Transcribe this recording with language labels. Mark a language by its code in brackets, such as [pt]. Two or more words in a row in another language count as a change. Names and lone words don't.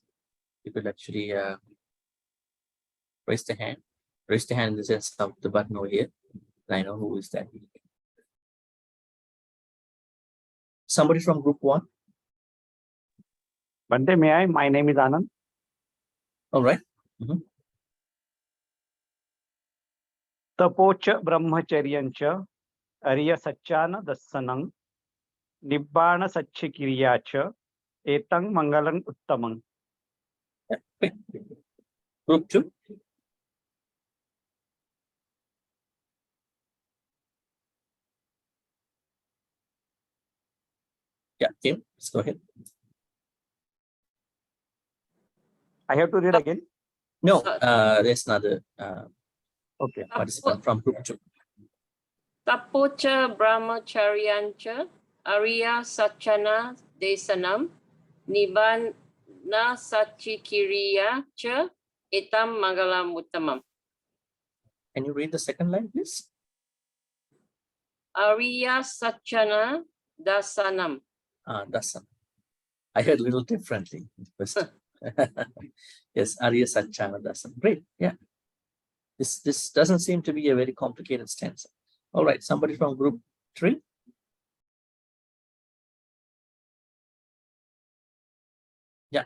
[en] You could actually raise the hand. Raise the hand in the sense of the button over here. I know who is that. Somebody from group 1. Bhante, may I? My name is Anand. All right. [pi] Tapocha brahmacharyancha arya sachana dassanam nibbana satchikiriyacha etang mangalang uttamang. [en] Yeah. Group 2. Yeah, Tim, let's go ahead. I have to read again? No, there's another Okay. participant from group 2. [pi] Tapocha brahmacharyancha arya sachana desanam nibbana satchikiriya cha etam mangalam uttamam. [en] Can you read the second line, please? [pi] Arya sachana dasanam. [en] Dasan. I heard a little differently. Yes, [pi] Arya Sachana Dasan. [en] Great. Yeah. This doesn't seem to be a very complicated stanza. All right, somebody from group 3. Yeah.